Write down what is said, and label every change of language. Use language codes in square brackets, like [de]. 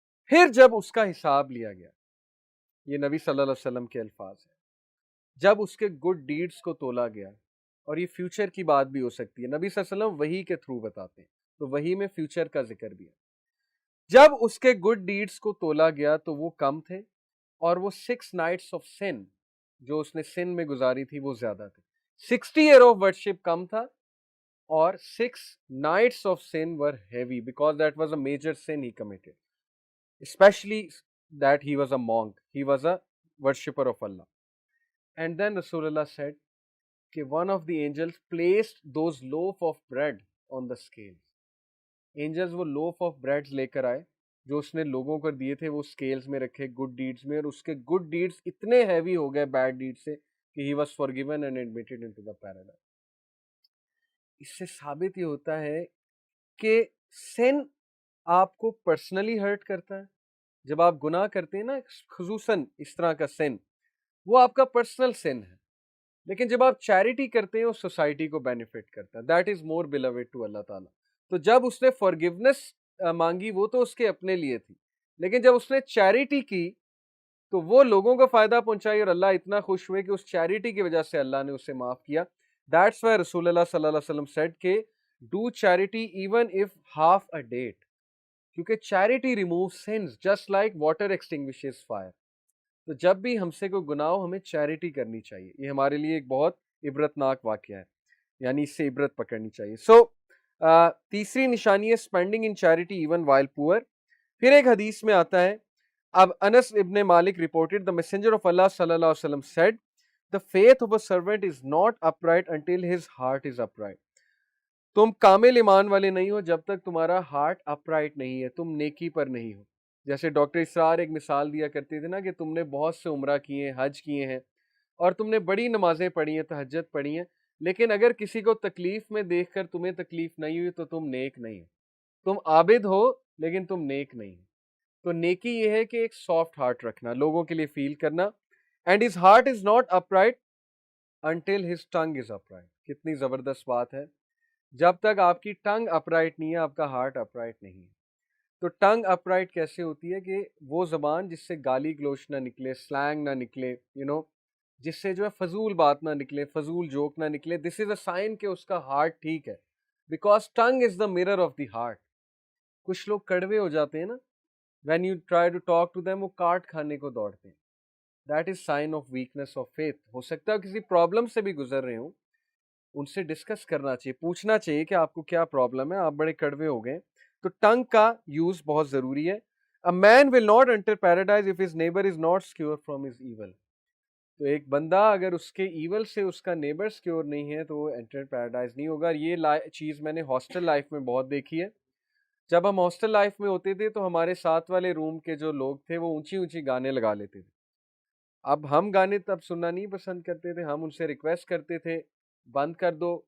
[ur] پھر جب اس کا حساب لیا گیا, یہ نبی صلی اللہ علیہ وسلم کے الفاظ ہیں, جب اس کے گڈ ڈیڈز کو تولا گیا, اور یہ فیوچر کی بات بھی ہو سکتی ہے, نبی صلی اللہ علیہ وسلم وحی کے تھرو بتاتے ہیں, تو وحی میں فیوچر کا ذکر بھی ہے. جب اس کے گڈ ڈیڈز کو تولا گیا تو وہ کم تھے, اور وہ 6 نائٹس آف سن جو اس نے سن میں گزاری تھی وہ زیادہ تھے. [en] 60 year of worship [ur] کم تھا, [en] اور 6 nights of sin were heavy because that was a major sin he committed, especially that he was a monk, he was a worshipper of Allah. And then Rasulullah said that one of the angels placed those loaf of bread on the scales. [ur] Angels وہ loaf of bread لے کر آئے جو اس نے لوگوں کو دیے تھے, وہ scales میں رکھے good deeds میں, اور اس کے good deeds اتنے heavy ہو گئے bad deeds سے کہ [en] he was forgiven and admitted into the paradise. [ur] اس سے ثابت یہ ہوتا ہے کہ سن آپ کو پرسنلی ہرٹ کرتا ہے. جب آپ گناہ کرتے ہیں نا, خصوصاً اس طرح کا سن, وہ آپ کا پرسنل سن ہے. لیکن جب آپ چیریٹی کرتے ہیں وہ سوسائٹی کو بینیفٹ کرتا ہے. [en] That is more beloved to Allah تعالیٰ. [ur] تو جب اس نے فارگیونیس مانگی وہ تو اس کے اپنے لیے تھی, لیکن جب اس نے چیریٹی کی تو وہ لوگوں کو فائدہ پہنچائی, اور اللہ اتنا خوش ہوئے کہ اس چیریٹی کی وجہ سے اللہ نے اسے معاف کیا. [en] That's why رسول اللہ صلی اللہ علیہ وسلم said کہ do charity even if half a date, کیونکہ charity removes sins just like water extinguishes fire. [ur] تو جب بھی ہم سے کوئی گناہ ہو ہمیں چیریٹی کرنی چاہیے. یہ ہمارے لیے ایک بہت عبرتناک واقعہ ہے, یعنی اس سے عبرت پکڑنی چاہیے. سو تیسری نشانی ہے [en] Spending in charity even while poor. [ur] پھر ایک حدیث میں آتا ہے, [en] اب انس ابن مالک reported the messenger of Allah صلی اللہ علیہ وسلم said the faith of a servant is not upright until his heart is upright. [ur] تم کامل ایمان والے نہیں ہو جب تک تمہارا ہارٹ اپرائٹ نہیں ہے، تم نیکی پر نہیں ہو. جیسے ڈاکٹر اسرار ایک مثال دیا کرتے تھے نا کہ تم نے بہت سے عمرہ کیے ہیں، حج کیے ہیں، اور تم نے بڑی نمازیں پڑھی ہیں، تہجد پڑھی ہیں، لیکن اگر کسی کو تکلیف میں دیکھ کر تمہیں تکلیف نہیں ہوئی تو تم نیک نہیں ہو. تم عابد ہو لیکن تم نیک نہیں ہو. تو نیکی یہ ہے کہ ایک سافٹ ہارٹ رکھنا، لوگوں کے لیے فیل کرنا. [en] And his heart is not upright until his tongue is upright. [ur] کتنی زبردست بات ہے. جب تک آپ کی ٹنگ اپرائٹ نہیں ہے آپ کا ہارٹ اپرائٹ نہیں ہے. تو ٹنگ اپرائٹ کیسے ہوتی ہے کہ وہ زبان جس سے گالی گلوچ نہ نکلے، سلینگ نہ نکلے، جس سے جو ہے فضول بات نہ نکلے، فضول جوک نہ نکلے. [en] this is a sign [ur] کہ اس کا ہارٹ ٹھیک ہے، [en] Because tongue is the mirror of the heart. [ur] کچھ لوگ کڑوے ہو جاتے ہیں نا، [en] when you try to talk to them [ur] وہ کاٹ کھانے کو دوڑتے ہیں. [en] That is sign of weakness of faith. [ur] ہو سکتا ہے کسی پرابلم سے بھی گزر رہے ہوں، ان سے ڈسکس کرنا چاہیے، پوچھنا چاہیے کہ آپ کو کیا پرابلم ہے، آپ بڑے کڑوے ہو گئے. تو ٹنگ کا یوز بہت ضروری ہے. [en] A man will not enter paradise if his neighbor is not secure from his evil. [ur] تو ایک بندہ اگر اس کے ایول سے اس کا نیبر سیکیور نہیں ہے تو وہ انٹر پیراڈائز نہیں ہوگا. یہ چیز میں نے ہاسٹل لائف میں بہت دیکھی ہے. جب ہم ہاسٹل لائف میں ہوتے تھے تو ہمارے ساتھ والے روم کے جو لوگ تھے وہ اونچی اونچی گانے لگا لیتے تھے. اب ہم گانے تب سننا نہیں پسند کرتے تھے، ہم ان سے ریکویسٹ کرتے تھے بند کر دو.